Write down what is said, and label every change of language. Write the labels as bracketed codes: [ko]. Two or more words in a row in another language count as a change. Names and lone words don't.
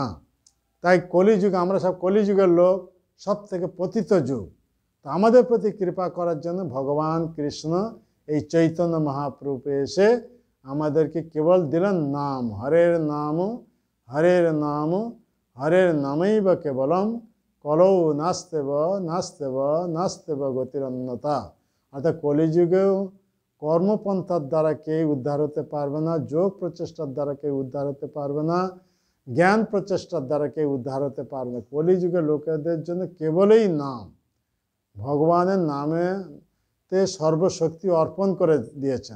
[bn] তাই কলিযুগ, আমরা সব কলিযুগের লোক, সব থেকে পতিত যুগ। তো আমাদের প্রতি কৃপা করার জন্য ভগবান কৃষ্ণ এই চৈতন্য মহাপ্রভু এসে আমাদেরকে কেবল দিলেন নাম, [sa] হরের নাম, হরের নাম, হরের নামেই বা কেবলম কলৌ নাস্তেব নাস্তেব নাস্তেব গতিরন্যতা। [bn] অর্থাৎ কলিযুগেও কর্মপন্থার দ্বারা কেউ উদ্ধার হতে পারবে না, যোগ প্রচেষ্টার দ্বারা কেউ উদ্ধার হতে পারবে না, জ্ঞান প্রচেষ্টার দ্বারা কেউ উদ্ধার হতে পারবে না। কলিযুগের লোকেদের জন্য কেবলই নাম, ভগবানের নামেতে সর্বশক্তি অর্পণ করে দিয়েছেন।